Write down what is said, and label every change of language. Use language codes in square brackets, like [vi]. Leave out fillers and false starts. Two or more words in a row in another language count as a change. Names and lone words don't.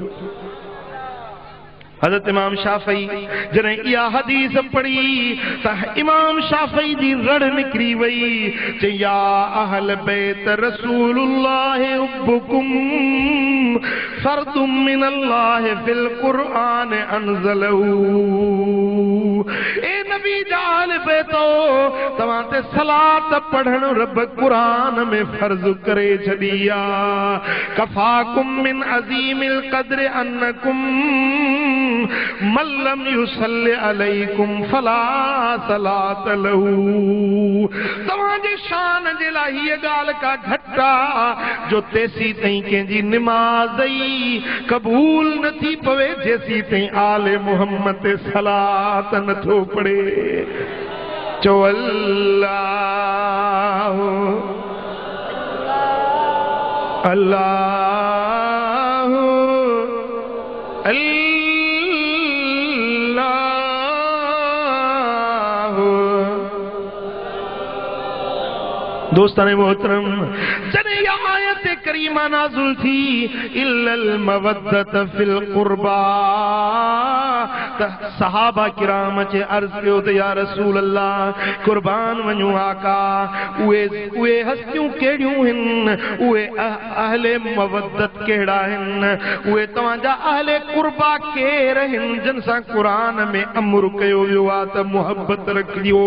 [sd] हज़रत इमाम शाफ़ई जॾहिं इहा हदीस पढ़ी त इमाम शाफ़ई जी रड़ निकिरी वई चई [ar] يا أهل بيت رسول الله حبكم فرض من الله في القرآن أنزله. [sd] ए नबी जा अहल बैतो तव्हां ते सलात पढ़ण रब कुरान में फर्ज़ करे छॾी आहे। [ar] كفاكم من عظيم القدر أنكم من لم يصل عليكم فلا صلاة له. [sd] तव्हांजे शान जे लाइ हीअ ॻाल्हि का घटा जो तेसी ताईं कंहिंजी निमाज़ कबूल नथी पवे जेसी ताईं आले मुहम्मद ते सलात नथो पढ़े। चो अल्लाह अल्लाह अल्लाह। दोस्ताने मोहतरम, जने यह आयत करीमा नाज़िल थी [ar] إلا المودة في القربى, [sd] सहाबा किराम चे अर्ज कयो त या रसूल अल्लाह कुर्बान वञू आका, उहे हस्तियूं केड़ियूं हिन, उहे अहले मवद्दत केड़ा हिन, उहे तव्हांजा अहले कुर्बा केर हिन जिन सां कुरान में अमर कयो वियो आ त मुहब्बत रखियो।